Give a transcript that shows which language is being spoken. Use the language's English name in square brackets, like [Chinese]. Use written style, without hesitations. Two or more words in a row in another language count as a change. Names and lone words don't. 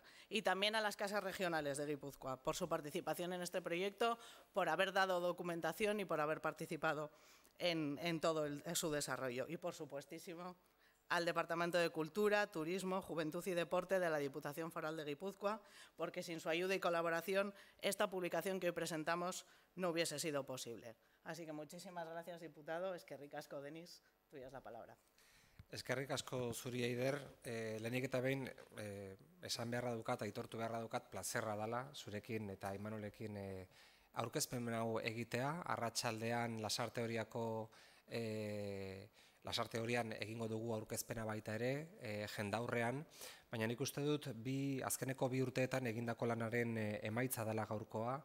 [Spanish] Y también a las casas regionales de Guipúzcoa por su participación en este proyecto, por haber dado documentación y por haber participado en todo su desarrollo. Y, por supuestísimo, al Departamento de Cultura, Turismo, Juventud y Deporte de la Diputación Foral de Guipúzcoa, porque sin su ayuda y colaboración esta publicación que hoy presentamos no hubiese sido posible. Así que muchísimas gracias, diputado. [Basque] Eskerrik asko, Denis. [Spanish] Tuya es la palabra. [Basque] Eskerrik asko zuri, Eider. Lehenik eta behin esan beharra dukat, aitortu beharra dukat, plazerra dela zurekin eta Imanolekin aurkezpen hau egitea. Arratsaldean Lasarte Horian egingo dugu aurkezpena baita ere, jendaurrean, baina nik uste dut azkeneko 2 urteetan egindako lanaren emaitza dela gaurkoa.